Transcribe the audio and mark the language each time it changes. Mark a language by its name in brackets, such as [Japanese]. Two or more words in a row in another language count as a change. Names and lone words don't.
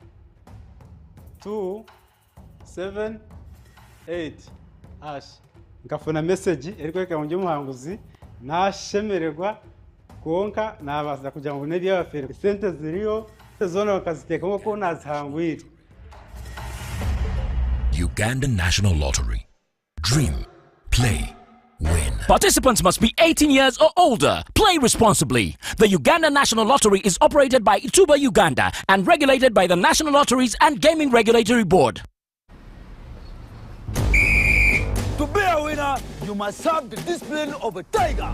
[Nyankole] 278 hash ngafuna message eriko mu muhanguzi nashemererwa konka nabaza kugira ngo nebiya bafere sente ziriyo zona bakaziteka ko nazihangwira. [English] Uganda National Lottery. Dream, play, win. Participants must be 18 years or older. Play responsibly. The Uganda National Lottery is operated by Ituba Uganda and regulated by the National Lotteries and Gaming Regulatory Board. To be a winner, you must have the discipline of a tiger.